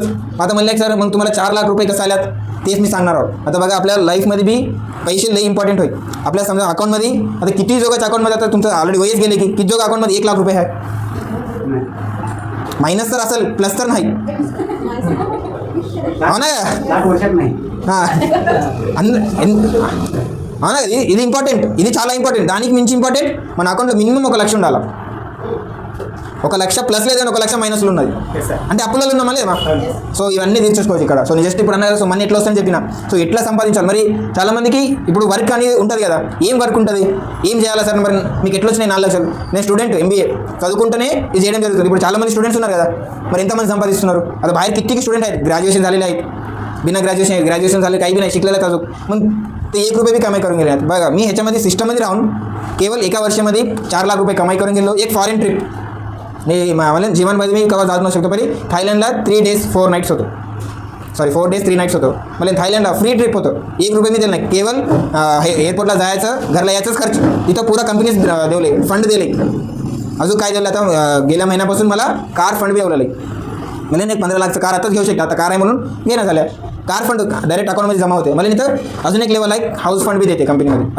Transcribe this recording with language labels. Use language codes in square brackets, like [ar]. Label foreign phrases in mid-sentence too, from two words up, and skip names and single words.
[mr] आता म्हणलं सर मग तुम्हाला 4 लाख रुपये कसं आल्यात, तेच मी सांगणार आहोत. आता बघा आपल्या लाईफमध्ये बी पैसे लई इम्पॉर्टंट होईल. आपल्या समजा अकाउंटमध्ये आता किती जोगाच्या अकाउंटमध्ये आता तुमचं ऑलरेडी वयच गेले की किती जोग अकाउंटमध्ये 1 लाख रुपये आहे. मायनस तर असेल, प्लस तर नाही. हो ना हां [te] అవునా ఇది ఇంపార్టెంట్, ఇది చాలా ఇంపార్టెంట్. దానికి మించి ఇంపార్టెంట్ మన అకౌంట్లో మినిమం 1 లక్ష ఉండాలి. 1 లక్ష ప్లస్ లేదని 1 లక్ష మైనస్లు ఉన్నది అంటే అప్పులలో ఉన్నామా లేదా. సో ఇవన్నీ తీర్చేసుకోవచ్చు ఇక్కడ. సో నేను జస్ట్ ఇప్పుడు అన్నారు సో మనీ ఎట్లా వస్తుందని చెప్పిన. సో ఎట్లా సంపాదించాలి మరి చాలామందికి ఇప్పుడు వర్క్ అనేది ఉంటుంది కదా. ఏం వర్క్ ఉంటుంది, ఏం చేయాలి సార్ మరి మీకు ఎట్లా వచ్చినాయి 4 లక్షలు. నేను స్టూడెంట్ ఎంబీఏ చదువుకుంటూనే ఇది చేయడం జరుగుతుంది. ఇప్పుడు చాలామంది స్టూడెంట్స్ ఉన్నారు కదా, మరి ఎంతమంది సంపాదిస్తున్నారు. [mr] అది बाहेर किती स्टुडंट आहेत, ग्रॅज्युएशन झालेले आहेत, बिना ग्रॅज्युएशन झाले काही बी नाही शिकलेलं अजून, मग ते 1 रुपये बी कमाई करून गेले आहेत. बघा मी ह्याच्यामध्ये सिस्टममध्ये राहून केवळ एका वर्षामध्ये 4 लाख रुपये कमाई करून गेलो. एक फॉरेन ट्रिप मला जीवनमध्ये मी केव्हा जाऊ न शकतो पहिले थायलंडला [en] 3 days 4 nights [mr] होतो. सॉरी [en] 4 days 3 nights [mr] होतो. मला थायलंडला फ्री ट्रिप होतं. 1 रुपये मी दिलं नाही. केवळ एअरपोर्टला जायचं, घरला यायचंच खर्च. तिथं पुरा कंपनीज देवले, फंड दिले. अजून काय दिलं आता गेल्या महिन्यापासून मला कार फंड बी ठेवलेलं आहे. मला नाही 15 लाखचं कार आताच घेऊ शकता. आता कार आहे म्हणून घेणं झालं. कार फंड डायरेक्ट अकाउंटमध्ये जमा होते. मला इथं अजून एक लेवल आहे हाऊस फंड बी देते कंपनीमध्ये.